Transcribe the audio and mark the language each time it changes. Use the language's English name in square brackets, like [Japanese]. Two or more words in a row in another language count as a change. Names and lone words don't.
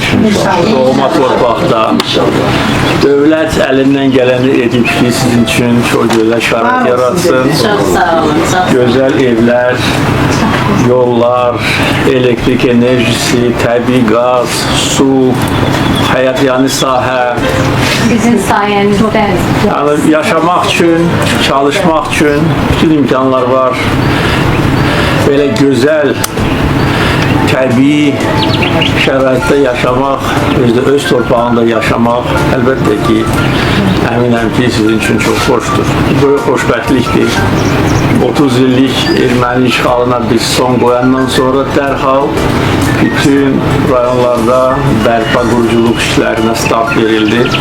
[Azerbaijani] Doğma torpaqda. Dövlət əlindən gələni edib ki, sizin üçün çox gözəl şərait yaratsın. [Turkish] Çok sağ olun. [Azerbaijani] Gözəl evlər, yollar, elektrik enerjisi, təbii qaz, su, həyat yani sahə. [Turkish] Sizin sayenizde. Yani yaşamak için, çalışmak için bütün imkanlar var. Böyle güzel, [Azerbaijani] təbii şəraitdə yaşamaq, öz torpağında yaşamaq əlbəttə ki, əminəm ki, sizin üçün çox xoşdur. Böyük xoşbəxtlikdir. 30 illik erməni işğalına biz son qoyandan sonra dərhal bütün rayonlarda bərpa quruculuq işlərinə start verildi.